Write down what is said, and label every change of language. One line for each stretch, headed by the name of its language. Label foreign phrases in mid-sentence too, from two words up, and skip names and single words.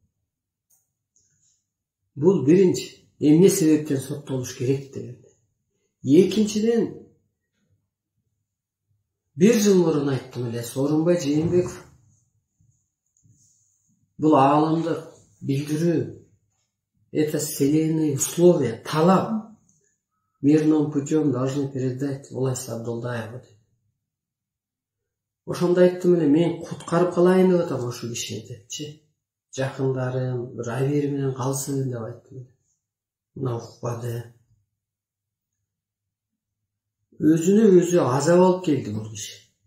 Kyrgyz: Бул биринчи, эмне себептен соттолуш керек деген. Экинчиден, бир жыл мурун айттым эле, Сооронбай Жээнбеков бул ааламдык билдирүү,
Russian: это вселенные условия, талап, мирным путем должны передать власть Абдулдаеву.
Kyrgyz: Ошондо айттым эле, мен куткарып калайын деп атам ошол кишини депчи. Жакындарым бир абийир менен калсын деп айттым. Мына укпады. Өзүнө өзү азап алып келди бул киши.